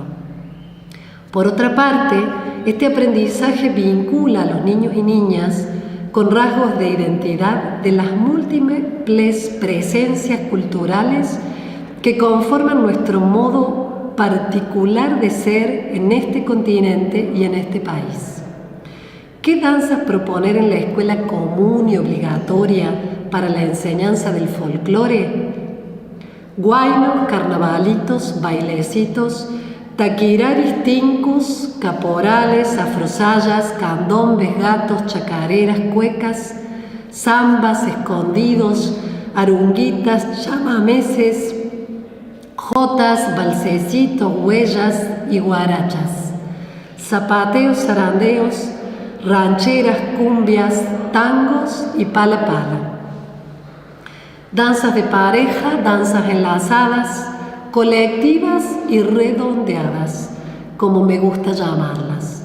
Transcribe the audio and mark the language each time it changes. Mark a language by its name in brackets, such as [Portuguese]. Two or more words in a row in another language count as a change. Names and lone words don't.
[Spanish] Por otra parte, este aprendizaje vincula a los niños y niñas con rasgos de identidad de las múltiples presencias culturales que conforman nuestro modo particular de ser en este continente y en este país. ¿Qué danzas proponer en la escuela común y obligatoria para la enseñanza del folclore? Guainos, carnavalitos, bailecitos, taquiraris, tincus, caporales, afrosayas, candombes, gatos, chacareras, cuecas, zambas, escondidos, arunguitas, chamameses, jotas, balsecitos, huellas y guarachas, zapateos, zarandeos, rancheras, cumbias, tangos y pala pala. Danzas de pareja, danzas enlazadas, colectivas y redondeadas, como me gusta llamarlas.